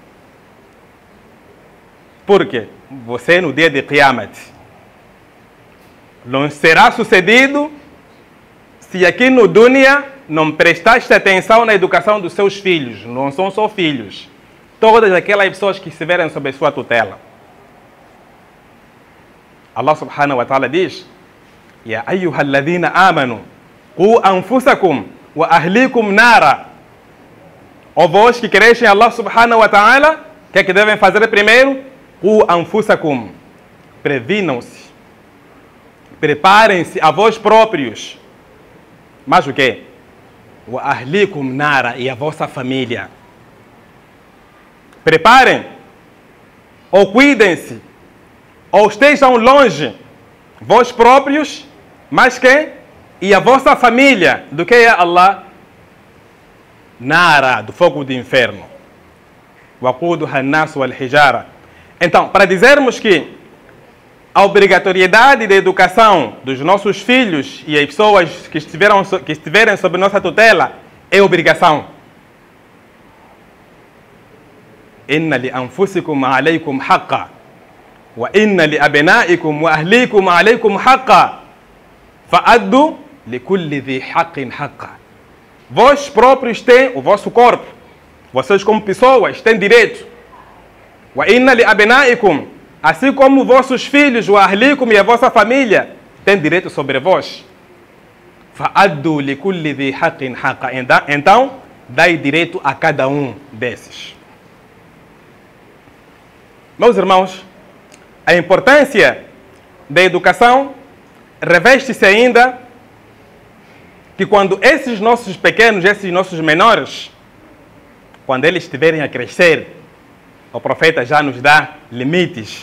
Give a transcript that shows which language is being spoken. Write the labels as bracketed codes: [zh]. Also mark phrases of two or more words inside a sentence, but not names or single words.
[pt] Por quê? Você, no dia de Qiyamah, não será sucedido se aqui no Dunya não prestaste atenção na educação dos seus filhos. Não são só filhos. Todas aquelas pessoas que estiverem sob a sua tutela. [ar] الله سبحانه وتعالى diz: يا أيها الذين آمنوا قوا أنفسكم وأهليكم نارا. [pt] Ó vós que crescem [ar] الله سبحانه وتعالى, [pt] o que é que devem fazer primeiro? [ar] قوا أنفسكم. Previnam-se. [pt] Preparem-se a vós próprios. Mas o quê? [ar] وأهليكم نارا, [pt] e a vossa família. Preparem, ou cuidem-se, ou estejam longe, vós próprios, mas quem? E a vossa família, do que é Allah? Nara, do fogo do inferno. [ar] وقودها الناس والحجارة. [pt] Então, para dizermos que a obrigatoriedade da educação dos nossos filhos e as pessoas que estiverem sob nossa tutela é obrigação. [ar] إن لأنفسكم عليكم حقا وإن لأبنائكم وأهليكم عليكم حقا فأدوا لكل ذي حق حقه. [pt] Vós próprios têm o vosso corpo. Vocês como pessoas têm direito. [ar] وإن لأبنائكم, [pt] assim como vossos filhos, o ahlikum e a vossa família, têm direito sobre vós. [ar] فأدوا لكل ذي حق حقه. [pt] Então, dai direito a cada um desses. Meus irmãos, a importância da educação reveste-se ainda que quando esses nossos pequenos, esses nossos menores, quando eles estiverem a crescer, o profeta já nos dá limites.